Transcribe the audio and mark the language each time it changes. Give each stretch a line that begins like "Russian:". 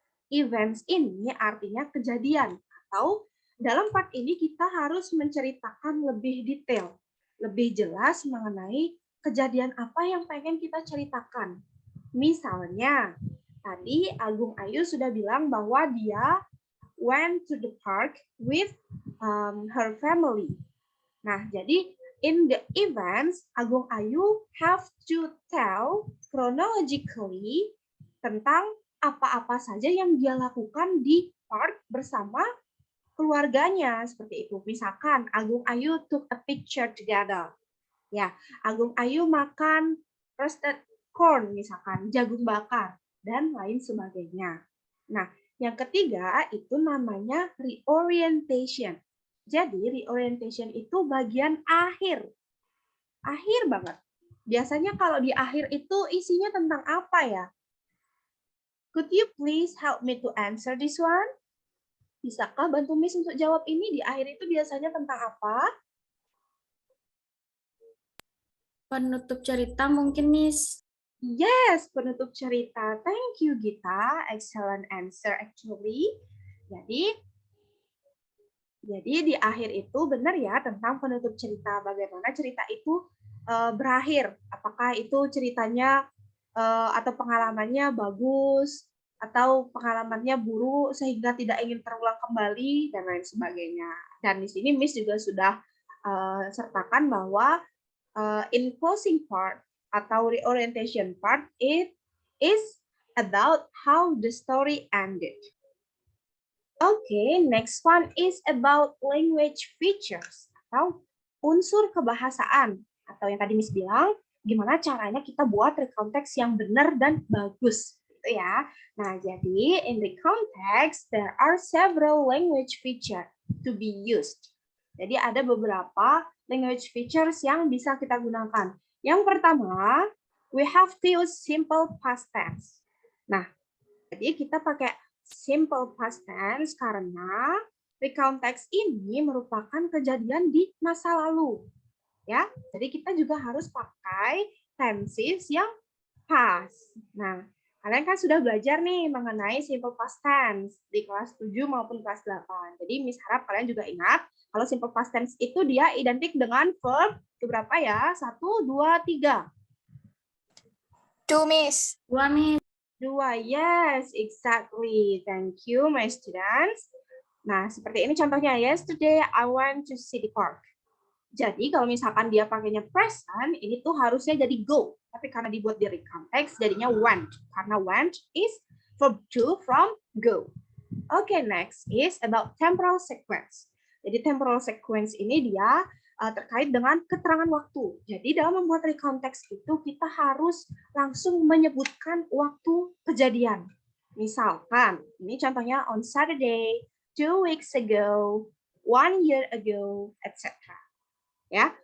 Indonesian: Events ini artinya kejadian atau dalam part ini kita harus menceritakan lebih detail, lebih jelas mengenai kejadian apa yang pengen kita ceritakan. Misalnya, tadi Agung Ayu sudah bilang bahwa dia
English: went to the park with her family.
Indonesian: Nah, jadi
English: in the events,
Indonesian: Agung Ayu
English: have to tell chronologically
Indonesian: tentang apa-apa saja yang dia lakukan di park bersama keluarganya, seperti itu.
English: Misalkan Agung Ayu took a picture together.
Indonesian: Ya, Agung Ayu makan roasted corn, misalkan jagung bakar dan lain sebagainya. Nah, yang ketiga itu namanya reorientation. Jadi reorientation itu bagian akhir. Akhir banget. Biasanya kalau di akhir itu isinya tentang apa ya?
English: Could you please help me to answer this one?
Indonesian: Bisakah bantu Miss untuk jawab ini? Di akhir itu biasanya tentang apa? Penutup cerita mungkin, Miss.
English: Yes,
Indonesian: penutup cerita.
English: Thank you,
Indonesian: Gita.
English: Excellent answer actually.
Indonesian: Jadi di akhir itu benar ya tentang penutup cerita. Bagaimana cerita itu berakhir. Apakah itu ceritanya atau pengalamannya bagus atau pengalamannya buruk sehingga tidak ingin terulang kembali dan lain sebagainya. Dan di sini Miss juga sudah sertakan bahwa
English: in closing part
Indonesian: atau reorientation part,
English: it is about how the story ended. Okay, next one is about language features
Indonesian: atau unsur kebahasaan atau yang tadi Miss bilang gimana caranya kita buat recontext yang benar dan bagus gitu ya.
English: Nah, jadi in the context there are several language features to be used.
Indonesian: Jadi ada beberapa language features yang bisa kita gunakan. Yang pertama,
English: we have to use simple past tense.
Indonesian: Nah, jadi kita pakai simple past tense karena recontext ini merupakan kejadian di masa lalu. Ya, jadi kita juga harus pakai tenses yang past. Nah, kalian kan sudah belajar nih mengenai simple past tense di kelas 7 maupun kelas 8. Jadi Miss harap kalian juga ingat kalau simple past tense itu dia identik dengan verb berapa ya? 1, 2, 3. 2, Miss. 2, Miss.
English: 2, yes, exactly. Thank you, my students.
Indonesian: Nah, seperti ini contohnya.
English: Yesterday, I went to city park.
Indonesian: Jadi, kalau misalkan dia pakainya present, ini tuh harusnya jadi go. Tapi karena dibuat di recontext, jadinya went. Karena
English: went is verb to from go. Okay, next is about temporal sequence.
Indonesian: Jadi, temporal sequence ini dia terkait dengan keterangan waktu. Jadi dalam membuat recontext itu kita harus langsung menyebutkan waktu kejadian. Misalkan, ini contohnya
English: on Saturday, 2 weeks ago, 1 year ago, etc.
Indonesian: Ya.